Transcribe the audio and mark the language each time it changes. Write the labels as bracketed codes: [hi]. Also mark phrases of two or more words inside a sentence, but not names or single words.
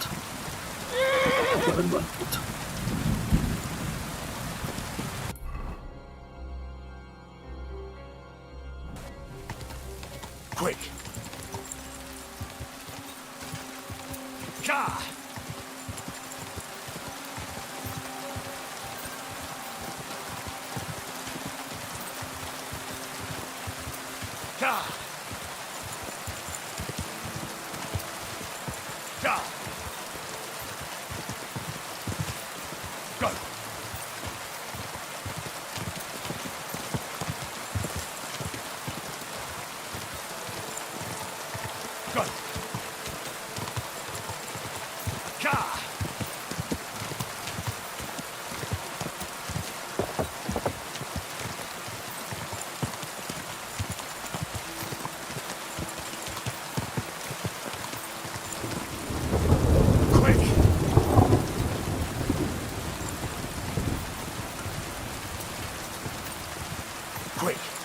[en] I like it. Quick! Ka! Ka! Ka! Go! Go! Ka! Quick! Quick!